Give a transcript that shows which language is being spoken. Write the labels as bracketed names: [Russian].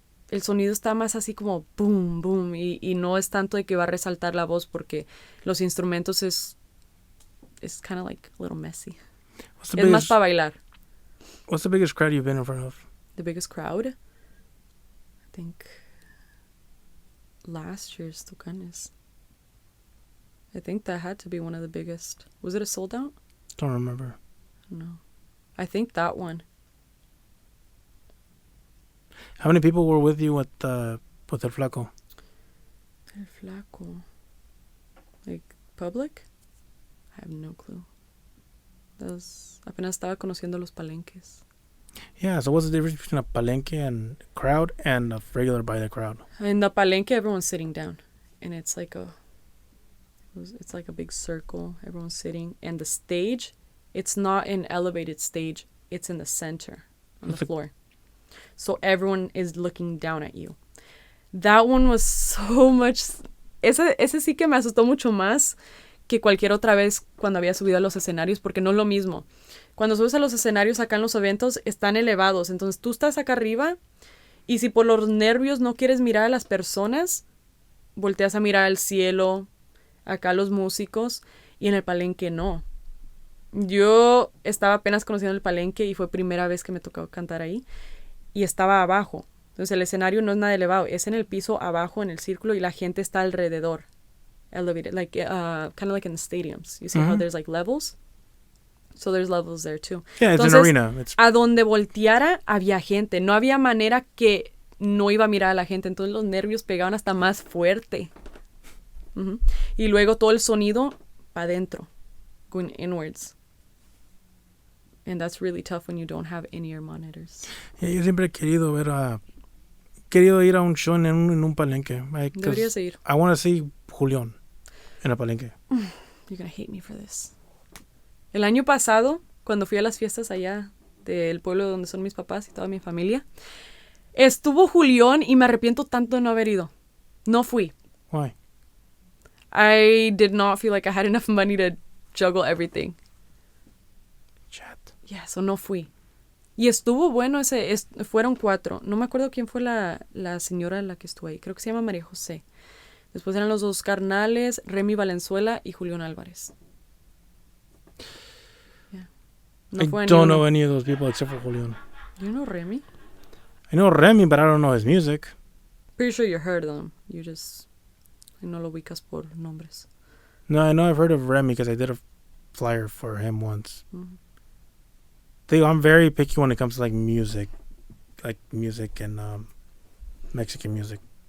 [Spanish] el sonido está más así como boom, boom, y no es tanto de que va a resaltar la voz porque los instrumentos es [English] kind of like a little messy. [Spanish] Es más para bailar. [English] What's the biggest crowd you've been in front of? The biggest crowd? I think last year's Tucanes. I think that had to be one of the biggest. Was it a sold out? Don't remember. No. I think that one. How many people were with you with El Flaco? El Flaco. Like, public? I have no clue. [Spanish] Apenas estaba conociendo los palenques. [English] Yeah, so what's the difference between a palenque and crowd and a regular by the crowd? In the palenque, everyone's sitting down. And it's like a big circle. Everyone's sitting. And the stage, it's not an elevated stage. It's in the center, on the floor. So everyone is looking down at you. That one was so much... [Spanish] Ese sí que me asustó mucho más que cualquier otra vez cuando había subido a los escenarios, porque no es lo mismo. Cuando subes a los escenarios acá en los eventos, están elevados. Entonces tú estás acá arriba y si por los nervios no quieres mirar a las personas, volteas a mirar al cielo, acá a los músicos, y en el palenque no. Yo estaba apenas conociendo el palenque y fue primera vez que me tocó cantar ahí. Y estaba abajo. Entonces el escenario no es nada elevado, es en el piso abajo en el círculo y la gente está alrededor. [English] Elevated, like kind of like in the stadiums. You see how there's like levels? So there's levels there too. Yeah, it's [Spanish] Entonces, [English] an arena. [Spanish] A donde volteara había gente. No había manera que no iba a mirar a la gente. Entonces los nervios pegaban hasta más fuerte. Y luego todo el sonido para adentro, [English] going inwards. And that's really tough when you don't have in-ear monitors. [Spanish] Yeah, yo siempre he querido ir a un show en un palenque. Deberías ir. [English] I want to see Julián [Spanish] en el palenque. [English] You're gonna hate me for this. [Spanish] El año pasado, cuando fui a las fiestas allá del pueblo donde son mis papás y toda mi familia, estuvo Julián y me arrepiento tanto de no haber ido. No fui. [English] Why? I did not feel like I had enough money to juggle everything. Chat. Yeah, so [Spanish] no fui. Y estuvo bueno fueron 4. No me acuerdo quién fue la señora la que estuvo ahí. Creo que se llama María José. Después eran los 2 carnales, Remy Valenzuela y Julián Álvarez. Yeah. No [English] I [Spanish] fue [English] don't know any of those people except for Julián. You know Remy? I know Remy, but I don't know his music. Pretty sure you heard them. You just... [Spanish] no lo ubicas por nombres. [English] No, I know I've heard of Remy because I did a flyer for him once. I'm very picky when it comes to like music and Mexican music.